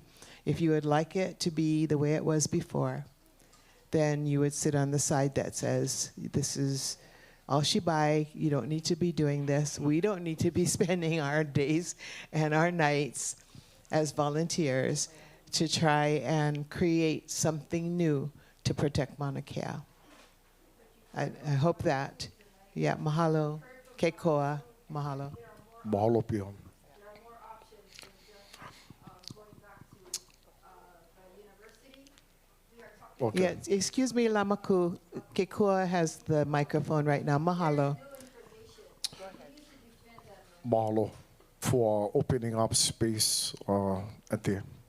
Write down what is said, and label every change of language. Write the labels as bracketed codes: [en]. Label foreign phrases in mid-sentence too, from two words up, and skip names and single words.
[en] If you would like it to be the way it was before, then you would sit on the side that says this is All shibai, you don't need to be doing this. We don't need to be spending our days and our nights as volunteers to try and create something new to protect Mauna Kea. I hope that. Yeah, mahalo. Keikoa, mahalo. [haw] Mahalo pia. [en] Okay. Yeah, excuse me, Lamaku. Keikoa has the microphone right now. Mahalo. Mahalo for opening up space at there.